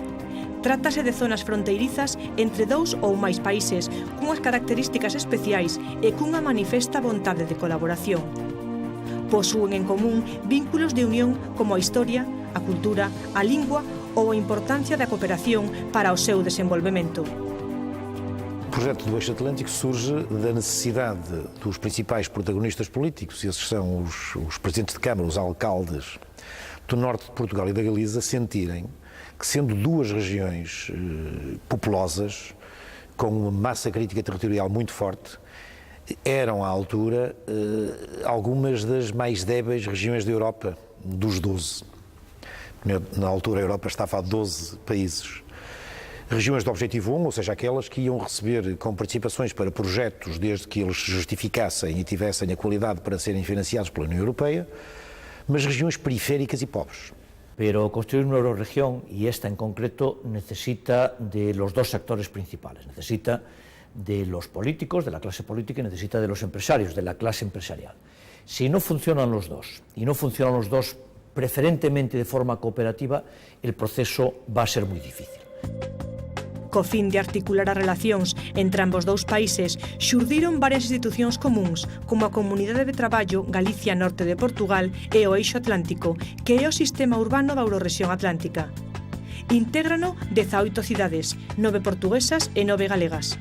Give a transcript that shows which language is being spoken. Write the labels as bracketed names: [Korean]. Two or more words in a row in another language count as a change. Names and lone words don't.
[Galician] Trátase de zonas fronteirizas entre dous ou máis países cunhas características especiais e cunha manifesta vontade de colaboración. Posúen en común vínculos de unión como a historia, a cultura, a lingua ou a importancia da cooperación para o seu desenvolvemento. [Portuguese] O projeto do Eixo Atlântico surge da necessidade dos principais protagonistas políticos, esses são os presidentes de Câmara, os alcaldes do norte de Portugal e da Galiza, sentirem que, sendo duas regiões populosas, com uma massa crítica territorial muito forte, eram à altura algumas das mais débeis regiões da Europa, dos 12. Na altura a Europa estava a 12 países. Regiões de objetivo 1, ou seja, aquelas que iam receber com participações para projetos desde que eles se justificassem e tivessem a qualidade para serem financiados pela União Europeia, mas regiões periféricas e pobres. [Spanish] Pero construir una eurorregión, y esta en concreto, necesita de los dos sectores principales. Necesita de los políticos, de la clase política, y necesita de los empresarios, de la clase empresarial. Si no funcionan los dos, y no funcionan los dos preferentemente de forma cooperativa, el proceso va a ser muy difícil. [Galician] Co fin de articular as relacións entre ambos dous países, xurdiron varias institucións comúns, como a Comunidade de Traballo Galicia Norte de Portugal e o Eixo Atlántico, que é o sistema urbano da Eurorrexión Atlántica. Intégrano 18 cidades, 9 portuguesas e 9 galegas.